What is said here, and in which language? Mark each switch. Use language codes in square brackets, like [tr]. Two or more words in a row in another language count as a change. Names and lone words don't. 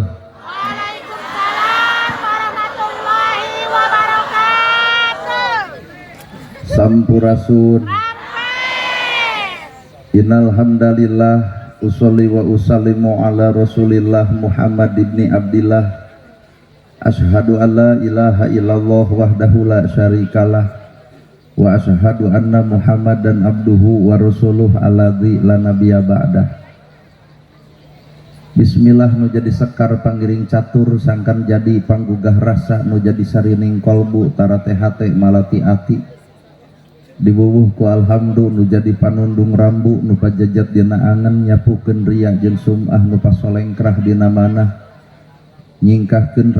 [ar] وعليكم السلام ورحمة الله وبركاته. Sampurasun. إن الحمد لله أصلي وأسلم على رسول الله محمد ابن عبد الله. أشهد أن لا إله إلا الله وحده لا شريك له وأشهد أن محمدا عبده ورسوله الذي لا نبي بعده. [su] Bismillah nu jadi sekar panggiring catur sangkan jadi panggugah rasa nu jadi sarining kolbu tara teh hate malati ati dibubuh ku alhamdu nu jadi panundung rambu nu pajajat dina angen nyapukeun riya jeung sumah nu pasolengkrah dina manah nyingkahkeun